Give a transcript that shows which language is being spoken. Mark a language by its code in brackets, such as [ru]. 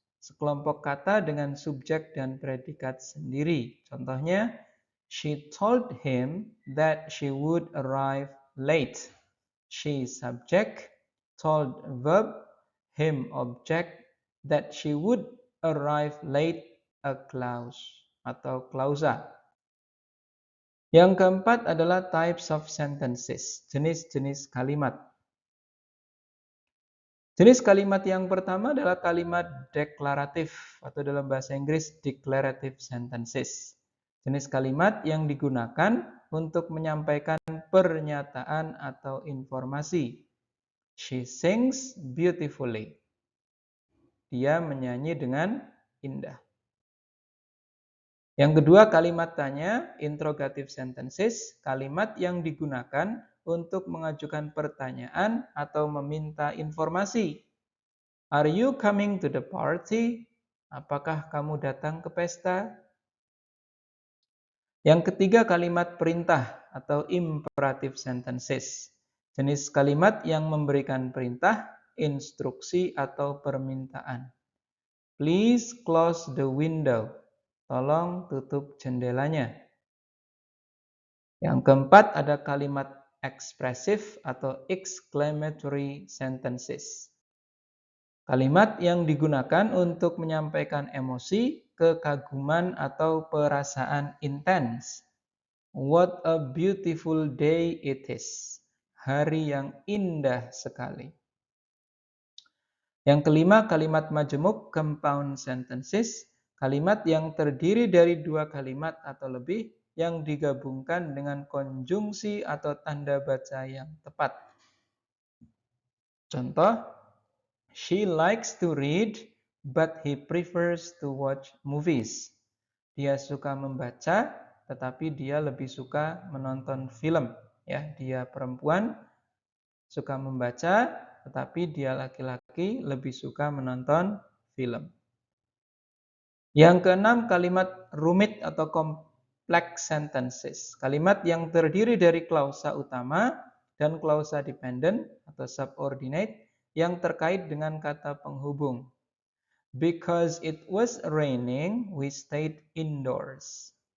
[id] sekelompok kata dengan subjek dan predikat sendiri. [en] Contohnya, she told him that she would arrive late. She subject, told verb, him object, that she would arrive late a clause [id] atau klausa. Yang keempat adalah types of sentences, jenis-jenis kalimat. Jenis kalimat yang pertama adalah kalimat deklaratif atau dalam bahasa Inggris declarative sentences. Jenis kalimat yang digunakan untuk menyampaikan pernyataan atau informasi. [en] She sings beautifully. [id] Dia menyanyi dengan indah. Yang kedua kalimat tanya, interrogative sentences, kalimat yang digunakan untuk mengajukan pertanyaan atau meminta informasi. [en] Are you coming to the party? [id] Apakah kamu datang ke pesta? Yang ketiga kalimat perintah atau imperative sentences. Jenis kalimat yang memberikan perintah, instruksi atau permintaan. [en] Please close the window. [id] Tolong tutup jendelanya. Yang keempat ada kalimat expressive atau exclamatory sentences. Kalimat yang digunakan untuk menyampaikan emosi, kekaguman, atau perasaan intens. [en] What a beautiful day it is. [id] Hari yang indah sekali. Yang kelima, kalimat majemuk compound sentences. Kalimat yang terdiri dari dua kalimat atau lebih yang digabungkan dengan konjungsi atau tanda baca yang tepat. [en] Contoh, she likes to read, but he prefers to watch movies. [id] Dia suka membaca, tetapi dia lebih suka menonton film. Ya, dia perempuan suka membaca, tetapi dia laki-laki lebih suka menonton film. Yang keenam, kalimat rumit atau complex sentences. Kalimat yang terdiri dari klausa utama dan klausa dependent atau subordinate yang terkait dengan kata penghubung. [en] Because it was raining, we stayed indoors.